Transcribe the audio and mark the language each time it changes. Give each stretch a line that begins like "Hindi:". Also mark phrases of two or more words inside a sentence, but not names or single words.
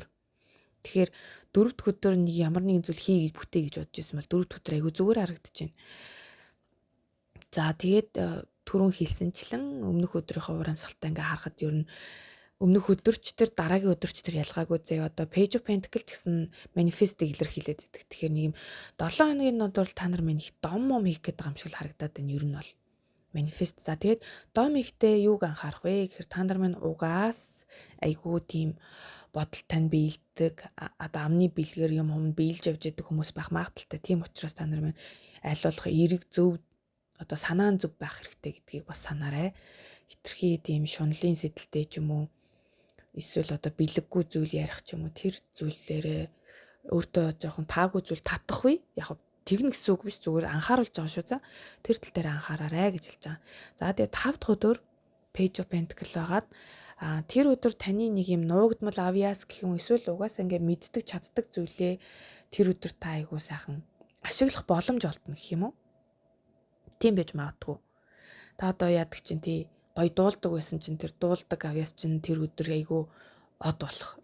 Mongolian: Тэгэхээр 4 дахь өдөр нэг ямар нэгэн зүйл хий гэж бүтээ гэж бодож байсан бол 4 дахь өдөр айгүй зүгээр харагдаж байна. За тэгээд түрүүн хэлсэнчлэн өмнөх өдрийнхөө уур амьсгалтай ингээ харахад ер нь өмнөх өдөрч тэр дараагийн өдөрч тэр ялгаагүй зөө одоо
English: page of pentacles
Mongolian: гэсэн manifest-ийг илэрхийлээд байдаг. Тэгэхээр нэг юм 7 хоногийн бол та нар минь их дом мом хийх гэдэг юм шиг л харагдаад байна ер нь бол manifest. За тэгээд дом ихтэй юуг анхаарах вэ гэхээр та нар минь угаас айгүй тийм бодол тань биелдэг одоо амны бэлгээр юм биелж явж байдаг хүмүүс байх магадaltaй. Тийм учраас та нар минь аль болох эрэг зөв одоо санаан зүв байх хэрэгтэй гэдгийг бас санаарай. Хитрхи тийм шунлын сэдэлтэй ч юм уу эсвэл одоо бэлэггүй зүйл ярих ч юм уу тэр зүйлээрээ өөртөө жоохон таагүй зүйл татах вэ? Яг тэгнэ гэсэн үг биш зүгээр анхааруулж байгаа шүү. За тэр тал дээр анхаараарай гэж хэлж байгаа. За тэгээ 5 дахь өдөр
English: page of pentacles
Mongolian: байгаад тэр өдөр таны нэг юм нуугдмал авьяас гэх юм эсвэл угаасаа ингээ мэддэг чаддаг зүйлээ тэр өдөр та айгуу сайхан ашиглах боломж олдно гэх юм уу? Тийм байж магадгүй. Та одоо яадаг чинь тий гоё дуулдаг байсан чинь тэр дуулдаг авьяас чинь тэр өдөр айгүй од болох.